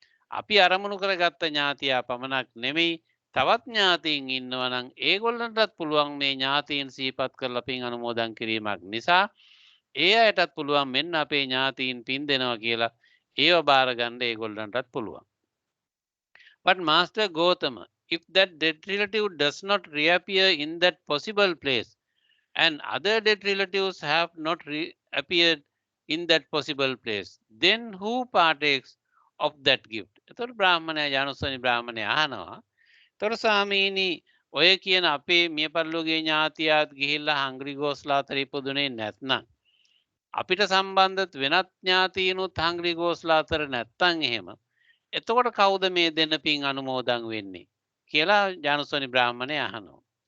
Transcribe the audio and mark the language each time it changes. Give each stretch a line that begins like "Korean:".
Sinhala: අපි අරමුණු කරගත්ත ඥාතියා පමණක් නෙමෙයි තවත් ඥාතීන් ඉන්නවා නම් ඒගොල්ලන්ටත් පුළුවන් මේ ඥාතීන් සිහිපත් කරලා පින් අනුමෝදන් කිරීමක් නිසා ඒ අයටත් පුළුවන් මෙන්න අපේ ඥාතීන් පින් දෙනවා කියලා ඒව බාර ගන්න ඒගොල්ලන්ටත් පුළුවන්.
English: But Master Gautama, if that dead relative does not reappear in that possible place and other dead relatives have not reappeared in that possible place, then who partakes of that gift?
Sinhala: එතකොට බ්‍රාහ්මණයා ජානුස්සනි බ්‍රාහ්මණයා අහනවා. එතකොට ස්වාමීනි ඔය කියන අපේ මිය පරලෝකීය ඥාතියාත් ගිහිල්ලා හංග්‍රි ගෝස්ලා අතර ඉපදුනේ නැත්නම් අපිට සම්බන්ධ වෙනත් ඥාතීනුත් හංග්‍රි ගෝස්ලා අතර නැත්තම් එහෙම එතකොට කවුද මේ දෙන්න පින් අනුමෝදන් වෙන්නේ කියලා ජානුස්සනි බ්‍රාහ්මණයා අහනවා.